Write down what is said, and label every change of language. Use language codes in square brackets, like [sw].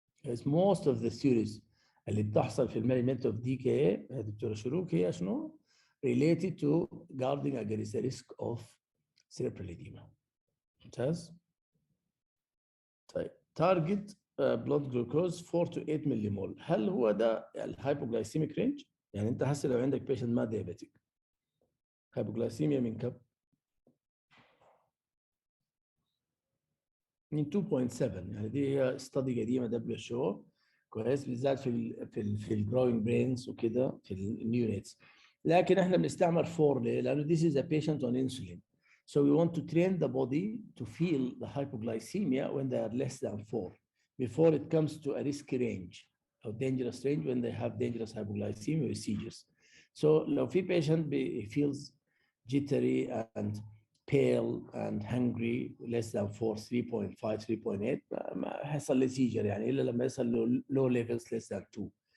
[en] As most of the theories [ar] اللي بتحصل في المانجمنت [en] of DKA [ar] دكتورة شروق هي شنو؟ [en] related to guarding against the risk of cerebral edema. [ar] ممتاز؟ طيب [en] target blood glucose 4 to 8 millimole. [ar] هل هو ده الهايبوغلايسيميك رينج؟ يعني انت هسه لو عندك بيشنت ما ديابيتيك هايبوغلايسيميا من كم؟ من 2.7 يعني دي هي استدي قديمه WHO كويس بالذات في الجروينج برينز وكده في النيونيتس. لكن احنا بنستعمل 4 ليه؟ لانه [en] this is a patient on insulin. So we want to train the body to feel the hypoglycemia when they are less than 4 before it comes to a risky range or dangerous range when they have dangerous hypoglycemia with seizures. So [ar] لو في [en] patient feels jittery and pale and hungry less than 4 3.5 3.8 [ar] ما حيصل لي [en] seizure [ar] يعني الا لما يصل [en] low levels less than 2.